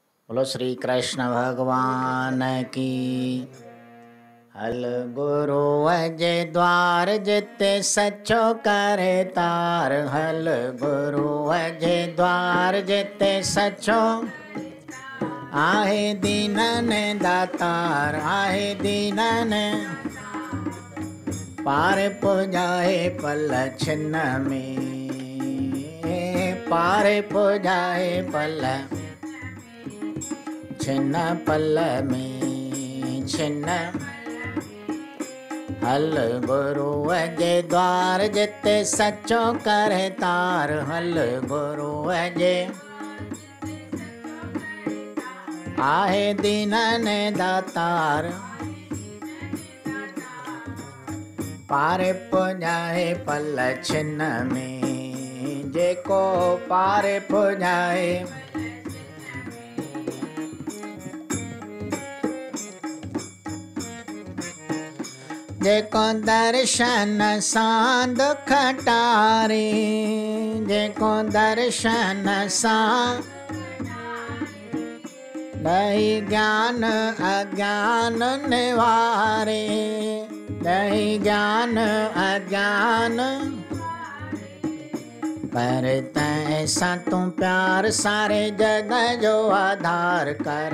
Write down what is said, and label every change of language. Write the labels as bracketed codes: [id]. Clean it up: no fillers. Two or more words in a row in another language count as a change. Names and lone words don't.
[hi] बोलो श्री कृष्ण भगवान की। [sd] हल गुरु अजय द्वार जिते सचो करे तार। हल गुरु अजय द्वार जिते सचो आहे दीनन दातार। आहे दीनन पार पुजाए पल छिन्न में। पार पुजाए पल छिन्न पल में छिन्न। हल गुरु अजय द्वार जिते सचो करे तार। हल गुरु अजय आहे दीनन दातार। पार पुजाए पल छिन्न में। जेको पार पुजाए जेको दर्शन सां दुख टारे। जेको दर्शन सां दही ज्ञान अज्ञान निवारे। दही ज्ञान अज्ञान पर तैसा तू प्यार सारे जग जो आधार कर।